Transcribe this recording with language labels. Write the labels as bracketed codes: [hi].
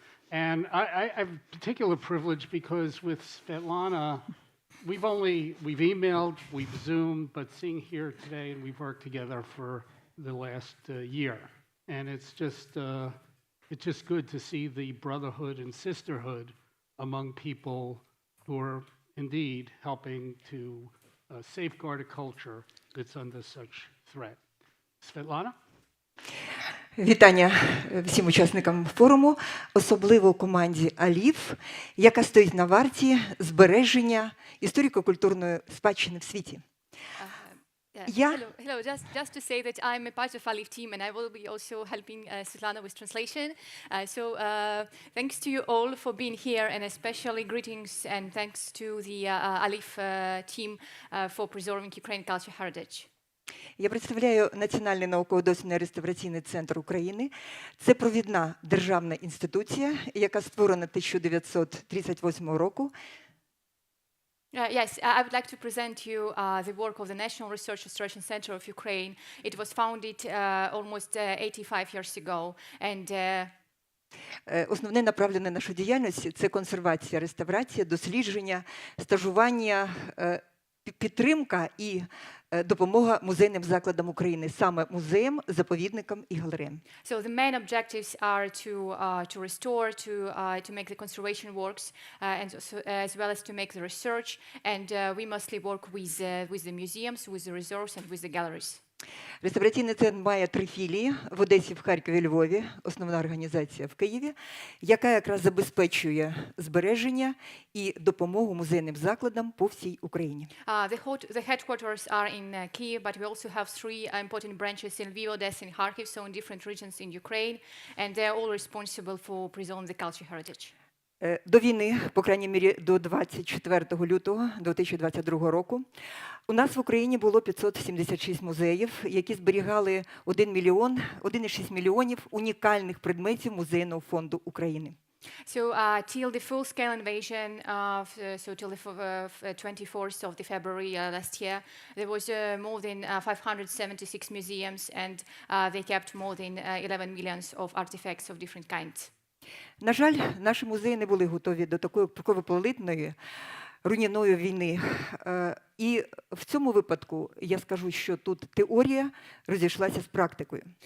[en] And I have a particular privilege because with Svetlana, we've emailed, we've Zoomed, but seeing here today, and we've worked together for the last year. And it's just good to see the brotherhood and sisterhood among people who are indeed helping to safeguard a culture that's under such threat. Svetlana? [uk] Вітання всім учасникам форуму, особливо команді ALIPH, яка стоїть на варті збереження історико-культурної спадщини в світі. [en] Hello. Just to say that I'm a part of ALIPH team, and I will be also helping Svetlana with translation. So thanks to you all for being here, and especially greetings and thanks to the ALIPH team for preserving Ukrainian culture heritage. [uk] Я представляю Національний науково-дослідний реставраційний центр України. Це провідна державна інституція, яка створена 1938 року. [en] Yes, I would like to present you the work of the National Research Restoration Center of Ukraine. It was founded almost 85 years ago, and [uk] Основне направлене нашу діяльність – це консервація, реставрація, дослідження, стажування, підтримка і допомога музейним закладам України, саме музеям, заповідникам і галереям. [en] so the main objectives are to restore, to make the conservation works, and as well as to make the research. And we mostly work with the museums, with the reserves, and with the galleries. [uk] Реставраційний центр має 3 філії в Одесі, в Харкові, Львові, основна організація в Києві, яка якраз забезпечує збереження і допомогу музейним закладам по всій Україні. [en] The headquarters are in Kyiv, but we also have 3 important branches in Lviv, Odessa, and Kharkiv, so in different regions in Ukraine, and they're all responsible for preserving the cultural heritage. [uk] До війни, по крайній мірі до 24 лютого 2022 року, у нас в Україні було 576 музеїв, які зберігали 1,6 мільйонів унікальних предметів Музейного фонду України. [en] So till the full-scale invasion, so till the 24th of the February last year, there was more than 576 museums, and they kept more than 11 millions of artifacts of different kinds. [uk] На жаль, наші музеї не були готові до такої кровопролитної, руйнівної війни. І в цьому випадку я скажу, що тут теорія розійшлася з практикою.